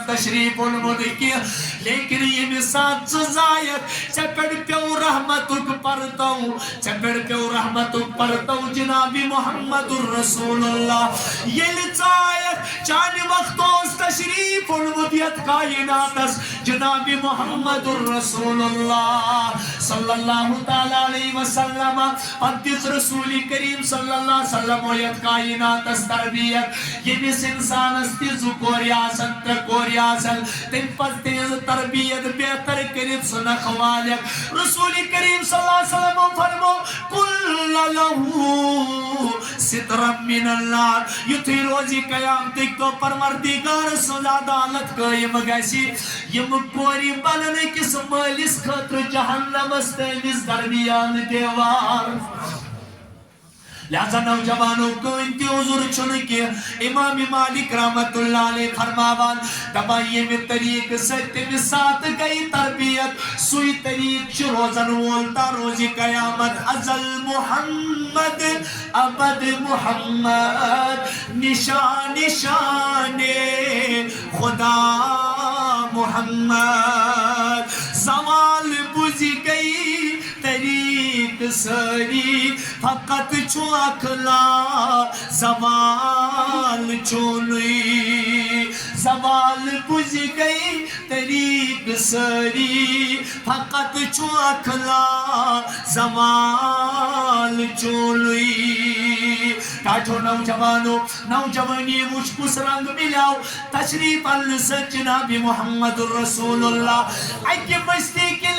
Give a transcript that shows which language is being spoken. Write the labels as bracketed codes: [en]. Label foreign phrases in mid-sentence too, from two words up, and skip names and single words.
[ks] تشریٖف اوٚنمُت کینٛہہ لیکن ییٚمہِ ساتہٕ ژٕ زایکھ ژےٚ پٮ۪ٹھ پیٚو رحمتُک پرتو ژےٚ پٮ۪ٹھ پیٚو رحمتُک پرتو جناب محمد رسول اللہ ییٚلہِ ژٕ آیکھ چانہِ وقتہٕ اوس تشریٖف اوٚنمُت یتھ کایناتس جناب محمد رسول اللہ [ar] صلی اللہ تعالیٰ علیہ وسلم [ks] پتہٕ دِژ رسول کریم [ar] صلی اللہ علیہ وسلم [ks] یتھ کایناتس تربیت ییٚمِس انسانس تہِ زٕ کورِ آسن ترٛےٚ کورِ آسن تمہِ پتہٕ تِہنٛز تربیت بہتر کٔرِتھ سُہ نکھٕ والٮ۪کھ رسول کریم [ar] صلی اللہ علیہ وسلم [ks] فرمو کُلَّ [ar] لَهُ سِترًا مِنَ النار [ks] یُتھُے روزِ قیامتٕکۍ دۄہ پروردگار سٕنٛز عدالت قٲیِم گژھِ یِم کورِ بنن أکِس مٲلِس خٲطرٕ جہنمس تہٕ أمِس درمیان دیوار لہذا نوجوانوں کٕہٕنۍ تہِ عذر چھُنہٕ کینٛہہ امام مالک [ar] رحمت اللہ علیہ [ks] فرماوان دپان ییٚمہِ طریٖقہٕ سۭتۍ تٔمِس ساتہٕ گٔے تربیت سُے طریٖقہٕ چھُ روزن وول تا روزِ قیامت ازل محمد ابد محمد نشان نشان خدا محمد زوال بُزِ گٔے طریٖقہٕ سٲری فقط چھُ اخلا زوال چھُنٕے زوال بُزِ گٔے طریٖقہٕ سٲری فقط چھُ اخلا زوال چھُنٕے ٹاٹھو نوجوانو نوجوانی وٕچھ کُس رنگ مِلیو تشریٖف اننہٕ سۭتۍ جناب محمد رسول اللہ اکہِ بستی